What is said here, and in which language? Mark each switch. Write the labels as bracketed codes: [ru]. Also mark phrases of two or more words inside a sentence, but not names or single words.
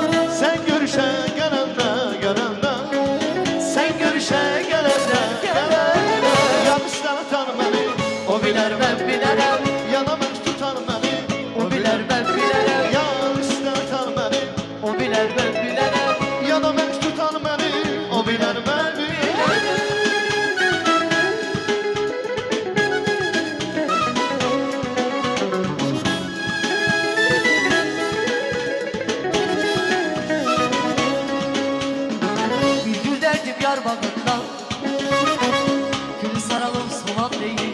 [az] Sen görüşe gələndə, gələndə. Sen görüşe gələndə, gələndə. Yanlışlar atar məni, o bilər mən bilərəm. Yana mən tutar məni, O bilər mən bilərəm, yanlışlar atar məni. o bilər mən bilərəm. Yana mən tutar məni, o bilər mən bilərəm. [tr] Bir gül derdim yar bağından, gül saralım soğan değil.